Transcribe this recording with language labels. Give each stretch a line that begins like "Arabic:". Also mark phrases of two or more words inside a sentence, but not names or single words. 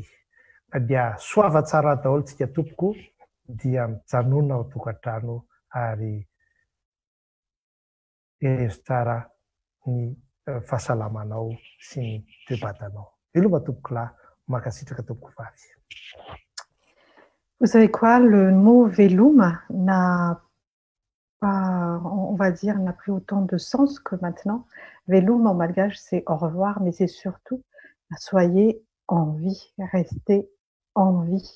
Malagasy: Dia soava tsara daholo tsika tompoko dia mijanona ao tokantrano ary herezo tsara ny fahasalamanao sy ny toe-batanao. Veloma tompoko lahy, mankasitraka tompoko vavy.
French: Vous savez quoi, le mot veluma n'a pas, on va dire, n'a plus autant de sens que maintenant. Velum en malgache, c'est au revoir, mais c'est surtout soyez en vie, restez en vie.